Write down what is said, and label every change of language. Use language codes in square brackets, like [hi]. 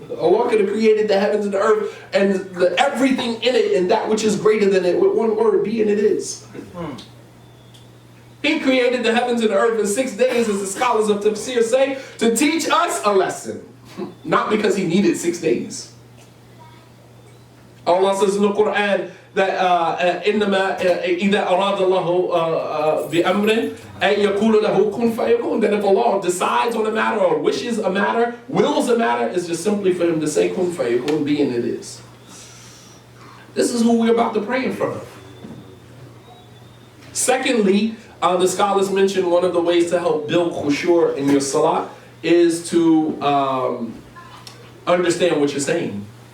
[en] Allah could have created the heavens and the earth and everything in it and that which is greater than it with one word, be, and it is. He created the heavens and the earth in 6 days, as the scholars of tafsir say, to teach us a lesson. Not because he needed 6 days. Allah says in the Quran that [ar] إِنَّمَا إِذَا أَرَادَ اللَّهُ بِأَمْرٍ أَن يَقُولُ لَهُ كُنْ فَيَكُونُ. [en] That if Allah decides on a matter or wishes a matter, wills a matter, it's just simply for him to say kun fayakun, be, and it is. This is who we're about to pray in front of. Secondly, the scholars mention one of the ways to help build khushu' in your salat is to understand what you're saying.